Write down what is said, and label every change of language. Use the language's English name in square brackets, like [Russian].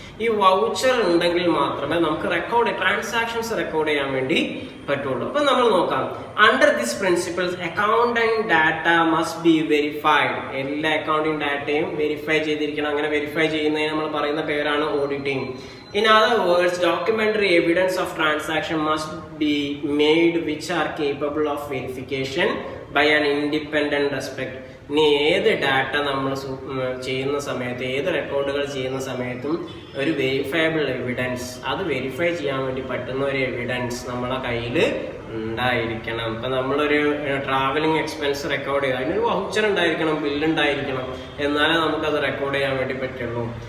[Malayalam] ഈ വൗച്ചർ ഉണ്ടെങ്കിൽ മാത്രമേ നമുക്ക് ട്രാൻസാക്ഷൻസ് റെക്കോർഡ് ചെയ്യാൻ വേണ്ടി പറ്റുള്ളൂ. അപ്പൊ നമ്മൾ നോക്കാം. [English] Under this principles accounting data must be verified. [Malayalam] എല്ലാ അക്കൗണ്ടിംഗ് ഡാറ്റയും വെരിഫൈ ചെയ്തിരിക്കണം. അങ്ങനെ വെരിഫൈ ചെയ്യുന്നതിന് നമ്മൾ പറയുന്ന പേരാണ് auditing. [English] In other words, documentary evidence of transaction must be made which are capable of verification by an independent respect. [Malayalam] ഇനി ഏത് ഡാറ്റ നമ്മൾ ചെയ്യുന്ന സമയത്ത്, ഏത് റെക്കോർഡുകൾ ചെയ്യുന്ന സമയത്തും ഒരു വെരിഫയബിൾ എവിഡൻസ്, അത് വെരിഫൈ ചെയ്യാൻ വേണ്ടി പറ്റുന്ന ഒരു എവിഡൻസ് നമ്മളെ കയ്യിൽ ഉണ്ടായിരിക്കണം. ഇപ്പം നമ്മളൊരു ട്രാവലിംഗ് എക്സ്പെൻസ് റെക്കോർഡ് ചെയ്യുക, അതിനൊരു വൗച്ചർ ഉണ്ടായിരിക്കണം, ബില്ലുണ്ടായിരിക്കണം, എന്നാലേ നമുക്കത് റെക്കോർഡ് ചെയ്യാൻ വേണ്ടി പറ്റുള്ളൂ.